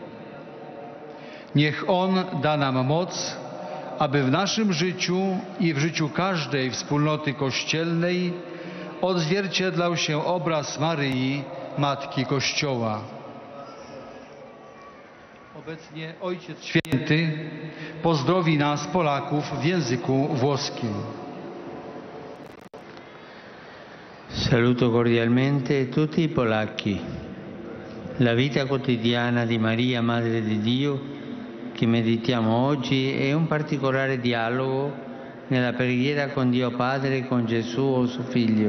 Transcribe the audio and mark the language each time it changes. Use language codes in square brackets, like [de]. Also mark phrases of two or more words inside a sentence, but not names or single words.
[pl] Niech On da nam moc, aby w naszym życiu i w życiu każdej wspólnoty kościelnej odzwierciedlał się obraz Maryi, Matki Kościoła. Obecnie Ojciec Święty pozdrowi nas, Polaków, w języku włoskim. [it] Saluto cordialmente tutti i polacchi. La vita quotidiana di Maria, Madre di Dio, che meditiamo oggi, è un particolare dialogo nella preghiera con Dio Padre e con Gesù, suo Figlio.